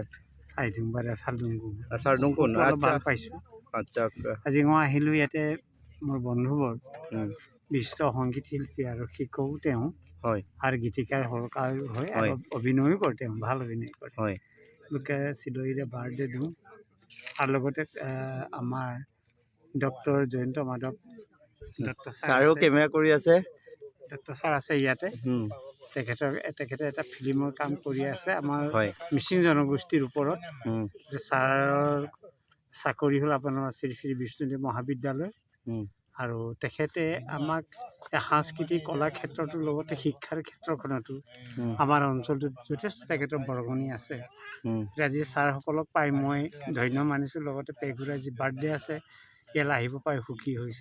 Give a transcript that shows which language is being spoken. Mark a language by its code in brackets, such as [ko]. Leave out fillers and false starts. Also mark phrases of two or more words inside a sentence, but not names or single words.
[mrg] আইডিং বাৰে চালডুংগু सार दुं को ना अच्छा [as] পাইছোঁ अच्छा আজি মই আহিলোঁ ইয়াতে মোৰ বন্ধুবৰ বিশ্ব সংগীত শিল্পী আৰু শিক্ষকো তেওঁ হয় আৰু গীতিকাৰ সুৰকাৰ হয় আৰু অভিনয়ো কৰে তেওঁ ভাল অভিনয় কৰে হয় লোকে চিলৰীৰে বাৰ্থডে দিওঁ আৰু লগতে আমাৰ ডক্টৰ জয়ন্ত মাধৱ ডক্টৰ सारो केमेरा কৰি আছে ডক্টৰ ছাৰ আছে ইয়াতে তেখেতে এটা ফিল্মৰ কাম কৰি আছে আমাৰ হয় মিচিং জনগোষ্ঠীৰ ওপৰত ছাৰৰ চাকৰি হ'ল আপোনাৰ শ্ৰী শ্ৰী বিষ্ণুদেৱ মহাবিদ্যালয় আৰু তেখেতে আমাক সাংস্কৃতিক কলা ক্ষেত্ৰটোৰ লগতে শিক্ষাৰ ক্ষেত্ৰখনতো আমাৰ অঞ্চলটোত যথেষ্ট তেখেতৰ বৰঙণি আছে আজি ছাৰসকলক পাই মই ধন্য মানিছোঁ লগতে পেগুৰ আজি বাৰ্থডে আছে ইয়ালৈ আহিব পাই সুখী হৈছোঁ